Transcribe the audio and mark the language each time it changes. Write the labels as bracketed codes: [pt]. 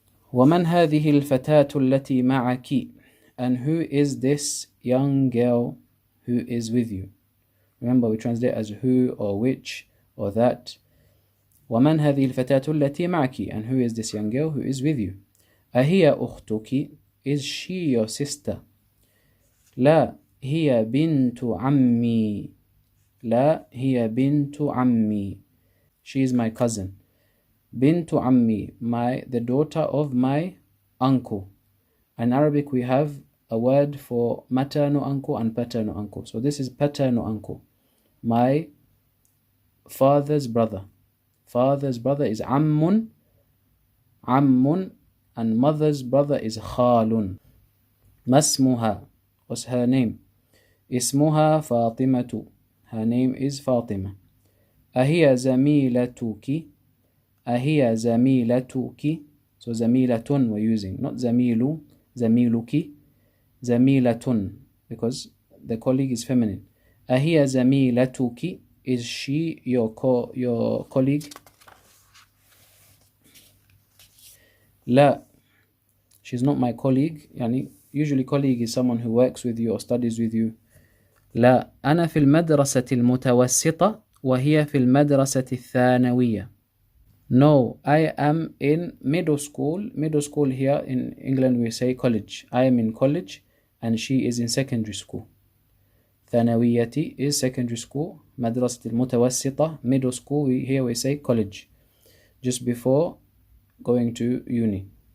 [ar] وَمَنْ هَذِهِ الْفَتَاةُ الَّتِي مَعَكِ, [en] and who is this young girl who is with you? Remember, we translate as who or which or that. [ar] وَمَنْ هَذِهِ الْفَتَاةُ الَّتِي مَعَكِ, [en] and who is this young girl who is with you? [ar] أَهِيَ أُخْتُكِ, [en] is she your sister? [ar] لَا هِيَ بِنْتُ عَمِّي, لَا هِيَ بِنْتُ عَمِّي, [en] she is my cousin. [ar] Bintu ammi, [en] the daughter of my uncle. In Arabic we have a word for maternal uncle and paternal uncle. So this is paternal uncle, my father's brother. Father's brother is عم. عم. And mother's brother is خال. [ar] ما اسمها? [en] What's her name? [ar] اسمها فاطمة. [en] Her name is Fatima. [ar] أهي زميلتك? أهي زميلتك? [en] So زميلة we're using, not زميل, زميلك, زميلة, because the colleague is feminine. [ar] أهي زميلتك? [en] Is she your colleague? لا, she's not my colleague. يعني usually colleague is someone who works with you or studies with you. [ar] لا, أنا في المدرسة المتوسطة وهي في المدرسة الثانوية. [en] No, I am in middle school. Middle school here in England we say college. I am in college and she is in secondary school. ثانويتي is secondary school. [ar] مدرسة المتوسطة, [en] middle school, here we say college. Just before going to uni.